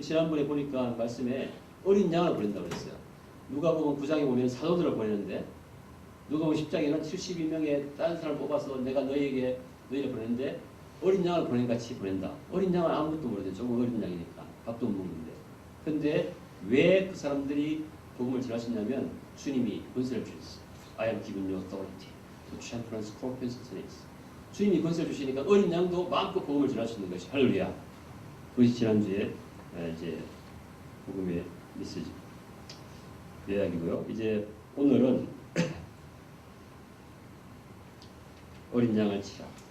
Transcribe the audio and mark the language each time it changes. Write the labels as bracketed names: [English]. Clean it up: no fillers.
[Korean] 지난번에 보니까 말씀에 어린 양을 보낸다고 그랬어요. 누가복음 9장에 보면 사도들을 보내는데 누가복음 10장에는 72명의 다른 사람을 뽑아서 내가 너희를 보냈는데 어린 양을 보낸 같이 보낸다. 어린 양은 아무것도 모르는데 조금 어린 양이니까 밥도 못 먹는데. 근데 왜 그 사람들이 복음을 전하셨냐면 주님이 권세를 주셨어요. [English] I have given you authority to trample on scorpions and snakes. [Korean] 주님이 권세를 주시니까 어린 양도 마음껏 복음을 전하시는 것이 할렐루야. 그것이 지난주에 이제 복음의 메시지 이야기고요. 이제 오늘은 어린 양을 치라.